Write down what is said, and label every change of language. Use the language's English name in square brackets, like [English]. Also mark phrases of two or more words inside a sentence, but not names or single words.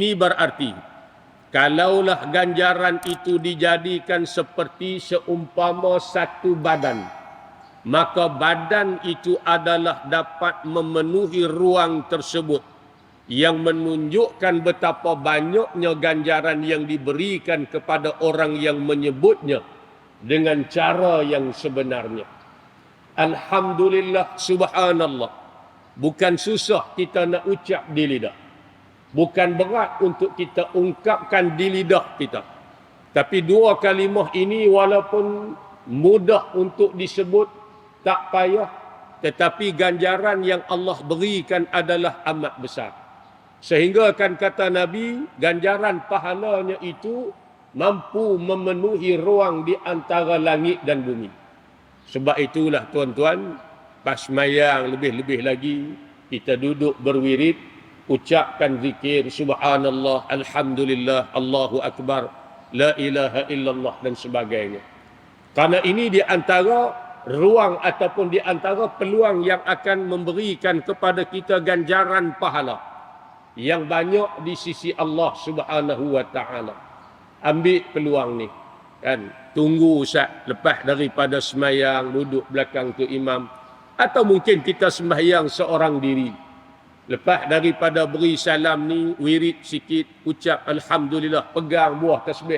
[Malay] Ini berarti Kalaulah ganjaran itu dijadikan seperti seumpama satu badan, maka badan itu adalah dapat memenuhi ruang tersebut, yang menunjukkan betapa banyaknya ganjaran yang diberikan kepada orang yang menyebutnya dengan cara yang sebenarnya. [Arabic] الحمد لله، سبحان الله. [Malay] Bukan susah kita nak ucap di lidah. Bukan berat untuk kita ungkapkan di lidah kita. Tapi dua kalimah ini walaupun mudah untuk disebut, tak payah. Tetapi ganjaran yang Allah berikan adalah amat besar. Sehingga kan kata Nabi, ganjaran pahalanya itu mampu memenuhi ruang di antara langit dan bumi. Sebab itulah tuan-tuan, pas sembahyang lebih-lebih lagi, kita duduk berwirid, ucapkan zikir, [Arabic] سبحان الله، الحمد لله، الله أكبر، لا إله إلا الله [Malay] dan sebagainya. Karena ini di antara ruang ataupun di antara peluang yang akan memberikan kepada kita ganjaran pahala yang banyak di sisi Allah [Arabic] سبحانه وتعالى. [Malay] Ambil peluang ni, kan? Tunggu Ustaz lepas daripada sembahyang duduk belakang tu imam, atau mungkin kita sembahyang seorang diri. Lepas daripada beri salam ni, wirid sikit, ucap alhamdulillah, pegang buah tasbih.